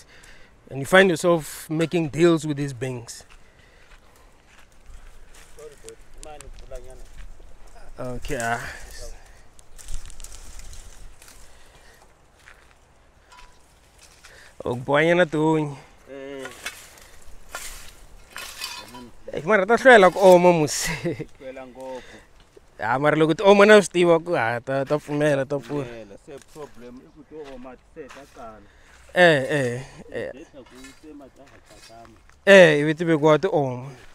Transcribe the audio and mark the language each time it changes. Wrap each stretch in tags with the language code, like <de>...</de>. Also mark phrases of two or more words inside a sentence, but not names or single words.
<en>And you find yourself making deals with these beings. Okay. Ogboyana to.</en> <ts>Mara ta hlwela ku oma musi. Hlwela ngopfu. Mara loko ti oma na swi tiva ku ta pfumela ta pfuna. Se problem I ku to oma se ta qala. Ivi ti vekiwa ti oma.</ts>